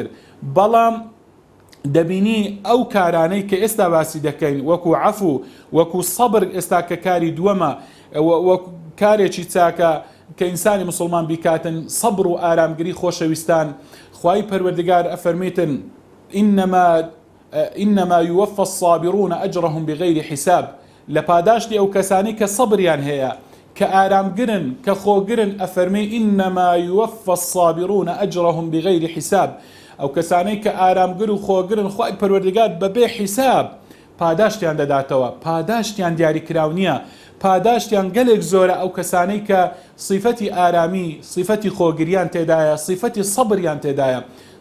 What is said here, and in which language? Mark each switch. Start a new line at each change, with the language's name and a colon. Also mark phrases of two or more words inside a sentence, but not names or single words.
Central Kurdish: بەڵام دەبینی ئەو کارانەی کە ئێستا باسی دەکەین، وەکو عەفو، وەکو سەبر، ئێستا کە کاری دووەمە، وەکو کارێکی چاکە کە ئینسانی موسڵمان بیکاتن، سەبر و ئارامگری. خۆشەویستان، خوای پەروەردگار ئەفەرمێتن
Arabic: إنما يوفى الصابرون أجرهم بغير حساب.
Central Kurdish: لە پاداشتی ئەو کەسانی کە سەبریان هەیە، کە ئارامگرن، کە خۆگرن، ئەفەرمێ
Arabic: إنما يوفى الصابرون أجرهم بغير حساب.
Central Kurdish: ئەو کەسانەی کە ئارامگر و خۆگرن، خوای پەروەردگار بەبێ حیساب پاداشتیان دەداتەوە. پاداشتیان دیاری کراو نییە، پاداشتیان گەلێک زۆرە ئەو کەسانەی کە صفەتی ئارامی، صفەتی خۆگریان تێدایە، صفەتی سەبریان تێدایە.